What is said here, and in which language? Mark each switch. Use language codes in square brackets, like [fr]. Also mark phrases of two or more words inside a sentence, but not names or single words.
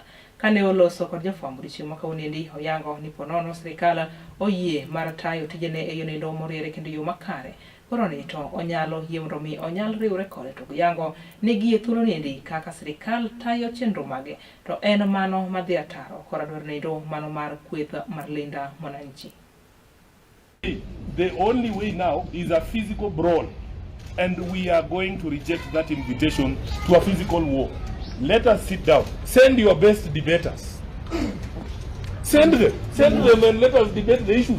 [luo] Kane oloso kod jofwambo chieng' makawuonendi oyango ni ponono sirikal oyie mar tayo tijene e yonindo moriere kendo yo makare. Koro ni to onyalo yie mondo mi onyal riwre kode to yango ni gie thuolo niendi kaka sirikal tayo chenro mage to en mano madhi ataro kora dwaro nindo mano mar kweth mar Linda Mwananchi. [en] The only way now is a physical brawl, and we are going to reject that invitation to a physical war. Let us sit down. Send your best debaters. Send them and let us debate the issues.